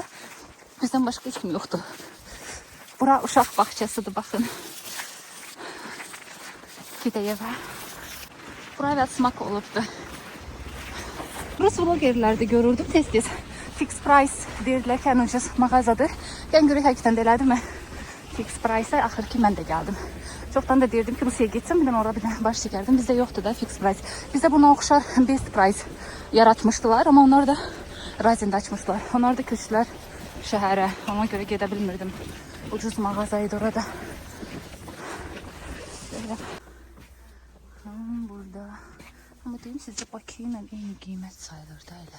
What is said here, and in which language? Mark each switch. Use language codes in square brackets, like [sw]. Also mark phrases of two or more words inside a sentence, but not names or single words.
[az] Bizdən başqa heç kim yoxdur. Bura uşaq bağçasıdır, baxın. Gedək evə. Bura əvvəl smak olubdu. Rus vlogerlərdə görürdüm tez-tez. Fix price deyirlər ki, ən ucuz mağazadır. Yəni görək həqiqətən də elədirmi? Fix price-a axır ki mən də gəldim. Çoxdan da deyirdim ki, Rusiyaya getsəm, bir orada bir baş çəkərdim. Bizdə yoxdur da fix price. Bizdə buna oxşar best price yaratmışdılar, amma onlar da Razində açmışlar. Onlar da köçdülər şəhərə. Ona görə gedə bilmirdim. Ucuz mağaza idi orada. Böyle. Burada. Amma deyim sizə, Bakı ilə eyni qiymət sayılır da elə.